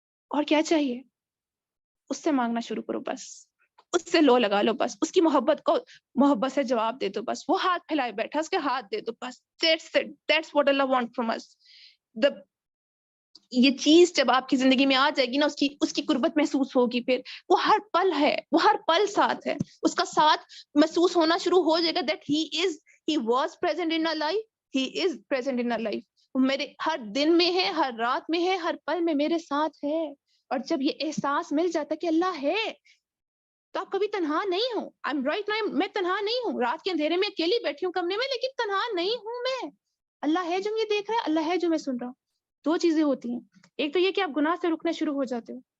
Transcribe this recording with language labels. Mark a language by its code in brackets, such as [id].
[ur] اور کیا چاہیے, اس سے مانگنا شروع کرو, بس اس سے لو لگا لو, بس اس کی محبت کو محبت سے جواب دے دو, بس وہ ہاتھ پھیلائے بیٹھا اس کے ہاتھ دے دو, بس [en] that's what Allah wants from us. [ur] یہ چیز جب آپ کی زندگی میں آ جائے گی نا, اس کی قربت محسوس ہوگی. پھر وہ ہر پل ہے, وہ ہر پل ساتھ ہے, اس کا ساتھ محسوس ہونا شروع ہو جائے گا. [en] that he was present in our life, he is present in our life. [ur] میرے ہر دن میں ہے, ہر رات میں ہے, ہر پل میں میرے ساتھ ہے. اور جب یہ احساس مل جاتا کہ اللہ ہے, تو آپ کبھی تنہا نہیں ہو. میں تنہا نہیں ہوں, رات کے اندھیرے میں اکیلی بیٹھی ہوں کمرے میں, لیکن تنہا نہیں ہوں میں. اللہ ہے جو مجھے دیکھ رہا ہے, اللہ ہے جو میں سن رہا ہوں. دو چیزیں ہوتی ہیں, ایک تو یہ کہ آپ گناہ سے رکنے شروع ہو جاتے ہو.